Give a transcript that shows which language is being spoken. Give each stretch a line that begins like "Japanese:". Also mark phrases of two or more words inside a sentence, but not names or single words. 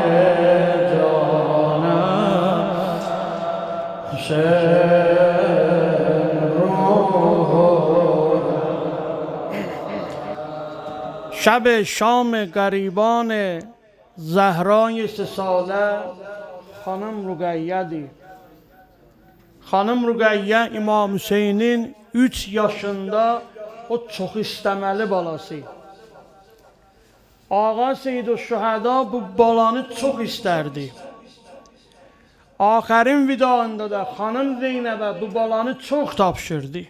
Persian: جانم شب شام گریبان زهرای 3 ساله خانم رقیه دی.
Azerbaijani: Xanım Rüqəyyə İmam Hüseynin 3 yaşında o çox istəməli balası. Ağa Seyyid-ü-Şühəda bu balanı çox istərdi. Axərin vidanda da xanım Zeynəbə bu balanı çox tapşırdı.